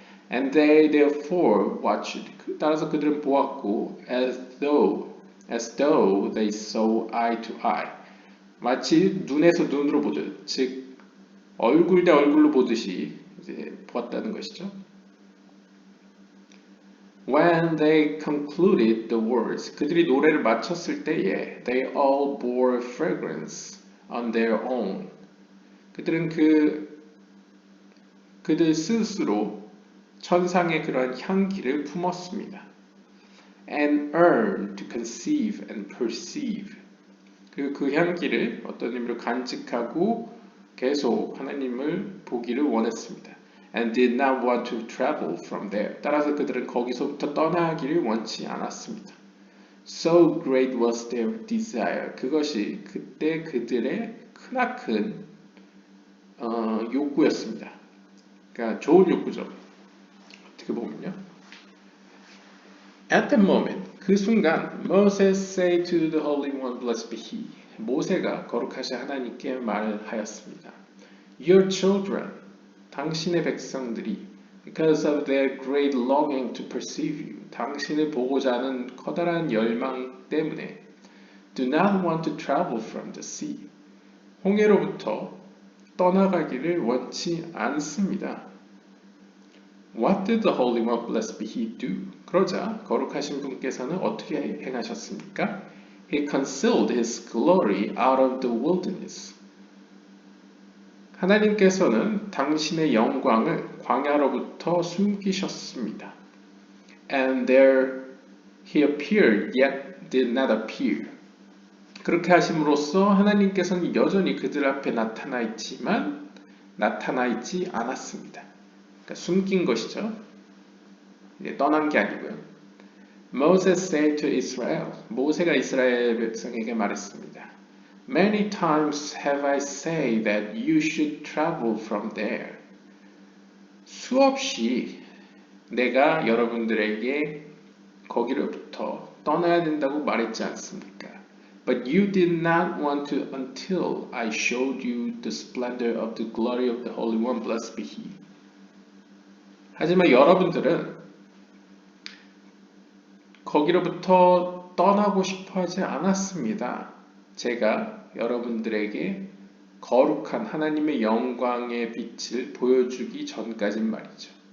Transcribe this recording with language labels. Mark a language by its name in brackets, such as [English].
[English] And they therefore watched. [Korean] 따라서 그들은 보았고, [English] as though they saw eye to eye. [Korean] 마치 눈에서 눈으로 보듯, 즉 얼굴 대 얼굴로 보듯이 이제 보았다는 것이죠. [English] When they concluded the words, [Korean] 그들이 노래를 마쳤을 때에 [English] they all bore fragrance on their own. [Korean] 그들은 그들 스스로 천상의 그런 향기를 품었습니다. [English] And earn to conceive and perceive. [Korean] 그리고 그 향기를 어떤 의미로 간직하고 계속 하나님을 보기를 원했습니다. [English] And did not want to travel from there. [Korean] 따라서 그들은 거기서부터 떠나기를 원치 않았습니다. [English] So great was their desire. [Korean] 그것이 그때 그들의 크나큰 욕구였습니다. 그러니까 좋은 욕구죠. 어떻게 보면요. [English] At the moment, [Korean] 그 순간 [English] Moses said to the Holy One, blessed be He. [Korean] 모세가 거룩하신 하나님께 말하였습니다. [English] Your children, [Korean] 당신의 백성들이 [English] because of their great longing to perceive you, [Korean] 당신을 보고자 하는 커다란 열망 때문에 [English] do not want to travel from the sea, [Korean] 홍해로부터 떠나가기를 원치 않습니다. [English] What did the Holy One, blessed be He, do? [Korean] 그러자 거룩하신 분께서는 어떻게 행하셨습니까? [English] He concealed His glory out of the wilderness. [Korean] 하나님께서는 당신의 영광을 광야로부터 숨기셨습니다. [English] And there He appeared, yet did not appear. [Korean] 그렇게 하심으로써 하나님께서는 여전히 그들 앞에 나타나 있지만 나타나 있지 않았습니다. 그러니까 숨긴 것이죠. 떠난 게 아니고요. [English] Moses said to Israel, [Korean] 모세가 이스라엘 백성에게 말했습니다. [English] Many times have I said that you should travel from there. [Korean] 수없이 내가 여러분들에게 거기로부터 떠나야 된다고 말했지 않습니까? [English] But you did not want to until I showed you the splendor of the glory of the Holy One, blessed be He. [Korean] 하지만 여러분들은 거기로부터 떠나고 싶어 하지 않았습니다. 제가 여러분들에게 거룩한 하나님의 영광의 빛을 보여주기 전까진 말이죠.